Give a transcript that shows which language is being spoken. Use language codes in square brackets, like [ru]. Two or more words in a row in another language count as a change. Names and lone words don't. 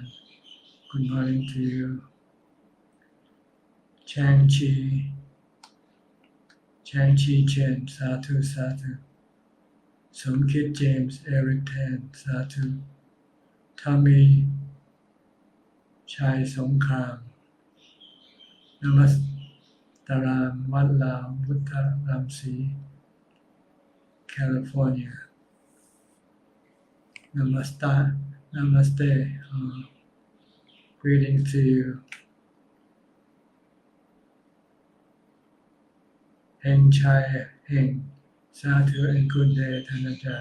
[en] Good morning to you. Chang Chi Chen, [pi] Sadhu Sadhu. [en] Somkit James, Eric Tan, Sadhu. Tommy Chai Songkram. Namastaram, Wat Lam, Ramsi, California. Namaste. Greetings to you. Heng Chai Heng, Sadhu and good day, Tan Ajahn.